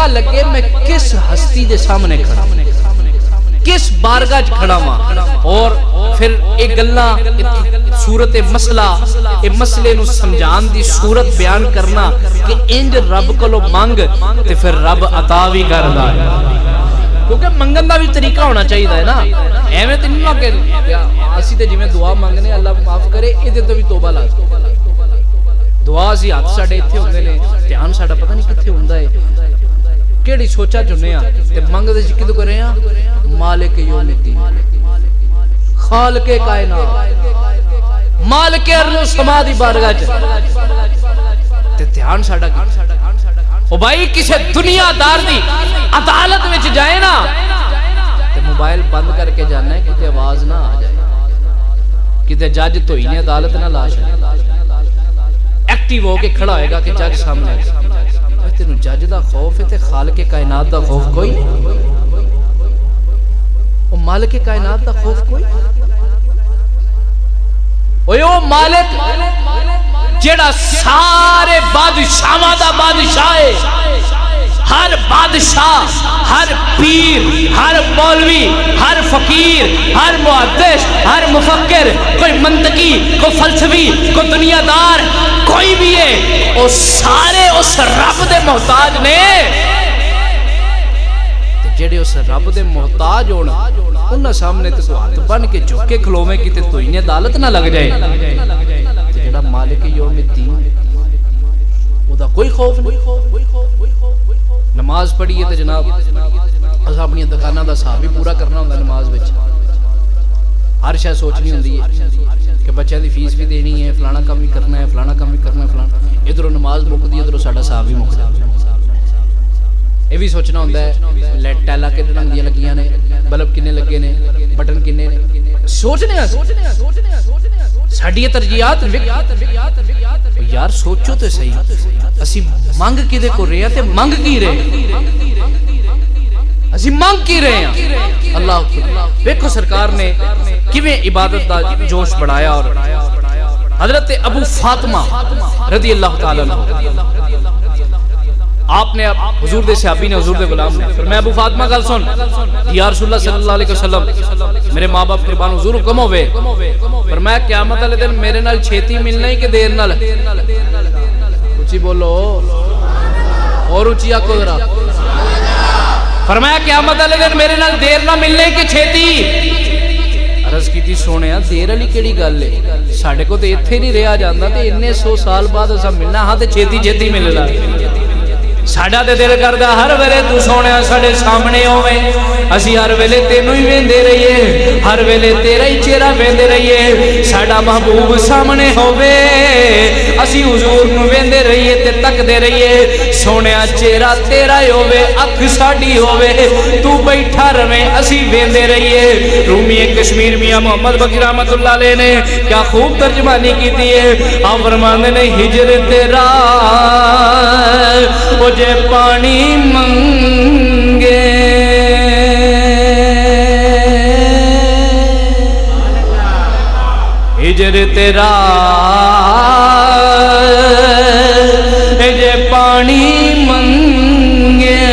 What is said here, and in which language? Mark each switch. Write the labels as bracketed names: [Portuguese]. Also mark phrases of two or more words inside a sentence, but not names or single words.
[Punjabi] لگے میں کس ہستی دے سامنے کھڑا ہوں کس بارگاہ کھڑا ہوں اور پھر ایک گلہ صورت مسئلہ اے مسئلے نو سمجھان دی صورت بیان کرنا کہ انج رب کو لو مانگ تے پھر رب عطا بھی کردا ہے کیونکہ منگن دا بھی طریقہ ہونا چاہیے ہے نا ایویں تے نہیں کہ اسی تے جویں دعا منگنے اللہ معاف کرے ایدے تو بھی توبہ لازم دعا سی ہاتھ ساڈے ایتھے ہوندے نے دھیان ساڈا پتہ نہیں کتھے ہوندا ہے کیڑی سوچا چنے ہاں تے منگدے سی کدوں کرے ہاں [Arabic] مالک یوم الدین [Punjabi] خالق کائنات مالک ارض و سما دی بارگاہ تے دھیان ساڈا کی او بھائی کسے دنیا دار دی عدالت وچ جائے نا تے موبائل بند کر کے جانا ہے کتے آواز نہ آ جائے کتے جج تو ہی نے عدالت نہ لاش ایکٹیو ہو کے کھڑا ہوئے گا کہ جج سامنے تینوں جج دا خوف ہے تے خالق کائنات دا خوف کوئی او مالک کائنات دا خوف کوئی او مالک جڑا سارے بادشاہاں دا بادشاہ ہے ہر بادشاہ ہر پیر ہر مولوی ہر فقیر ہر محدث ہر مفکر کوئی منطقی کوئی فلسفی کوئی دنیا دار کوئی بھی ہے وہ سارے اس رب دے محتاج نے جڑے اس رب دے محتاج ہونا انہاں سامنے تے تو ہاتھ بن کے جھک کے کھلوویں کیتے تو ہی عدالت نہ لگ جائے جڑا [Arabic] مالک یوم الدین [Punjabi] او دا کوئی خوف نہیں نماز پڑھیے تے جناب اساں اپنی دکاناں دا حساب بھی پورا کرنا ہوندا نماز وچ ہر شے سوچنی ہوندی ہے کہ بچیاں دی فیس بھی دینی ہے فلانا کام بھی کرنا ہے فلانا کام بھی کرنا ہے فلانا ادھروں نماز مکدی ادھروں ساڈا حساب بھی مک جاندا یہ بھی سوچنا ہوندہ ہے ٹیلا کنے رنگ دیاں لگیاں نے بلب کنے لگے نے بٹن کنے نے سوچنے ہیں ساڈیاں ترجیحات یار سوچو تے صحیح اسی منگ کدے کو رہے ہیں تے منگ کی رہے ہیں اسی منگ کی رہے ہیں اللہ دیکھو سرکار نے کیویں عبادت دا جوش بڑھایا اور حضرت ابو فاطمہ [Arabic] رضی اللہ تعالیٰ عنہ [Punjabi] آپ نے حضور دے صحابی نے حضور دے غلام نے فرمایا ابو فاطمہ گل سن [Arabic] یا رسول اللہ صلی اللہ علیہ وسلم [Punjabi] میرے ماں باپ قربان حضور حکم ہوئے فرمایا قیامت والے دن میرے نال چھیتی ملنا ہی کہ دیر نال اچھی بولو اور اچھی آکو ذرا فرمایا قیامت والے دن میرے نال دیر نہ ملنے کہ چھیتی عرض کی تھی سونے دیر علی کیڑی گل ہے ساڈے کو تے ایتھے نہیں رہیا جاندا تے اتنے 100 سال بعد اسا ملنا ہاں تے چھیتی چھیتی ملنا ساڈا تے دل کردا ہر ویلے تو سونے ساڈے سامنے ہوویں اسی ہر ویلے تینوں ہی ویندے رہیے ہر ویلے تیرا ہی چہرہ ویندے رہیے ساڈا محبوب سامنے ہووے اسی حضور نو ویندے رہیے تے تکدے رہیے سونیا چہرہ تیرا ہی ہووے اکھ ساڈی ہووے تو بیٹھا رہے اسی ویندے رہیے رومی کشمیر میاں محمد بقی [Arabic] رحمت اللہ علیہ [Punjabi] نے کیا خوب ترجمانی کیتی ہے آپ فرماندے نے ہجر تیرا مجھے پانی منگے ہجر تیرا مجھے پانی منگے